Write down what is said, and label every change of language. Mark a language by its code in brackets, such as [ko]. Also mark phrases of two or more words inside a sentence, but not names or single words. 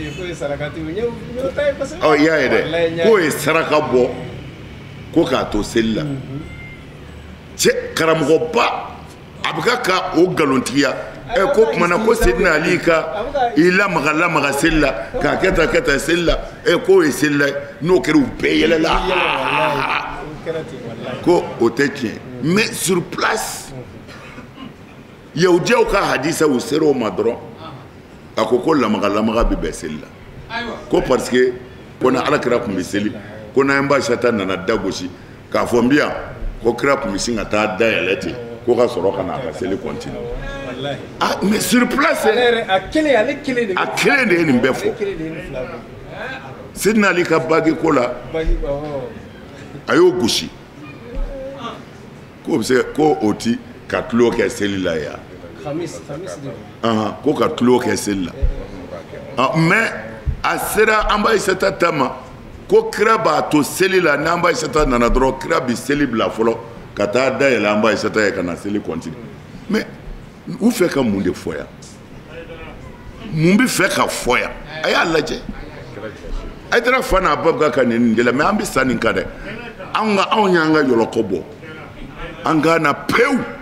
[bm] ɔ i y'a ye dɛ k'o ye saraka bɔ ko k'a to seli la cɛ karamɔgɔba a bɛ ka o galontigiya ko kumana ko Seydina Ali ka i lamaga seli la k'a kɛ tan seli la k'o ye seli la n'o kɛra u bɛɛ yɛlɛla ko o tɛ tiɲɛ [fr] mais sur place [bm] yahudiyaw ka hadisa u sera o ma dɔrɔn a ko lamaga bɛ bɛn seli la ko parce que ko na alakira kun bɛ seli ko na ba Aisha nana da gosi k'a fɔ n bi yan ko kira kun bɛ sin ka taa da yɛlɛ ten ko ka sɔrɔ ka na a ka seli continue ah [fr] mais sur place [bm] a kelen de ye nin bɛɛ fɔ Sidina Ali ka bagi ko la a y'o gosi ko bɛ se ko o ti ka tulo kɛ seli la yan ko ka tulo kɛ seli la mais a sera an b'a Aisha ta ma ko kira b'a to seli la n'an b'a Aisha nana dɔrɔn kira bi seli bila fɔlɔ ka taa da yɛlɛ an b'a Aisha ye ka na seli [fr] continue mais [bm] u fɛ ka mun de fɔ yan mun bɛ fɛ ka fɔ yan a y'a lajɛ a taara fa n'a ba ka nin de la mais an bɛ sa nin kan dɛ anw y'an ka yɔlɔkɔ bɔ an ka na pewu